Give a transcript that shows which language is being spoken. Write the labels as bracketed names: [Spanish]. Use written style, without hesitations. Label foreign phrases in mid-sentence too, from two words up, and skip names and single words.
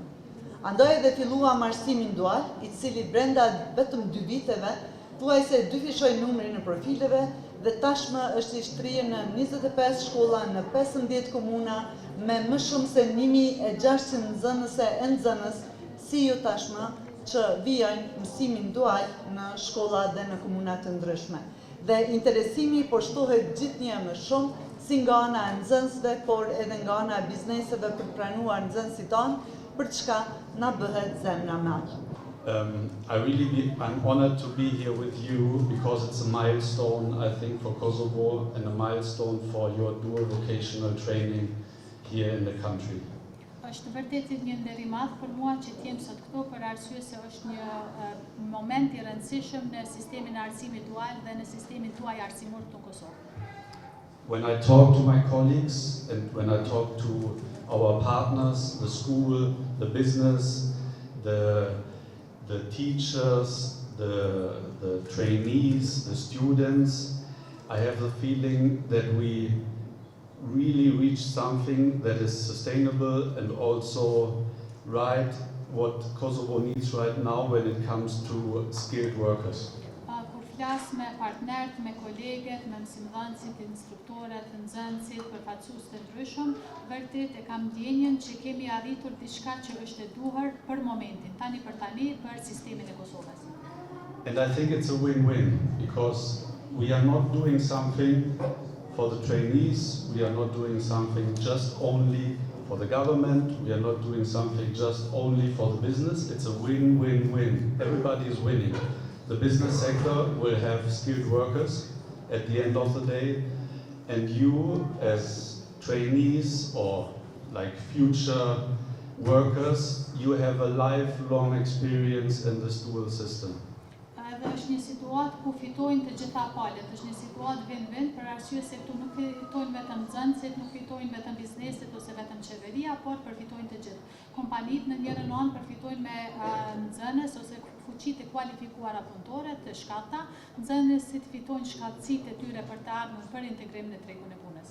[Albanian] Andaj edhe filluam arsimin dual, i cili brenda vetëm 2 viteve, thuajse dyfishoi numrin e profileve dhe tashmë është i shtrirë në 25 shkolla në 15 komuna me më shumë se 1600 nxënëse e nxënës, si ju tashmë që vijojnë mësimin dual në shkolla dhe në komuna të ndryshme. Dhe interesimi po shtohet gjithnjë më shumë si nga ana e nxënësve, por edhe nga ana e bizneseve për të pranuar nxënësit tanë, për çka na bëhet zemra madh. [English] I'm honored to be here with you because it's a milestone, I think, for Kosovo and a milestone for your dual vocational training here in the country. [Albanian] Është vërtet një nder i madh për mua që t'jem sot këtu për arsye se është një moment i rëndësishëm në sistemin e arsimit dual dhe në sistemin tuaj arsimor të Kosovës. [English] When I talk to my colleagues and when I talk to our partners, the school, the business, the teachers, the trainees, the students, I have the feeling that we really reach something that is sustainable and also right what Kosovo needs right now when it comes to skilled workers. [Albanian] Kur flas me partnerët, me kolegët, me mësimdhënësit, instruktorët, nxënësit, përfaqësues të ndryshëm, vërtet e kam ndjenjën që kemi arritur diçka që është e duhur për momentin, tani për tani për sistemin e Kosovës. [English] And I think it's a win-win because we are not doing something for the trainees, we are not doing something just only for the government, we are not doing something just only for the business. It's a win-win-win. Everybody is winning. The business sector will have skilled workers at the end of the day, and you as trainees or like future workers, you have a lifelong experience in this dual system. [Albanian] Edhe është një situatë ku fitojnë të gjitha palët, është një situatë win-win për arsye se këtu nuk fitojnë vetëm nxënësit, nuk fitojnë vetëm bizneset ose vetëm qeveria, por përfitojnë të gjithë. Kompanitë në njërin anë përfitojnë me nxënës ose fuqitë e kualifikuara punëtore të shkallta, nxënësit fitojnë shkallësitë e tyre për të ardhur për integrim në tregun e punës.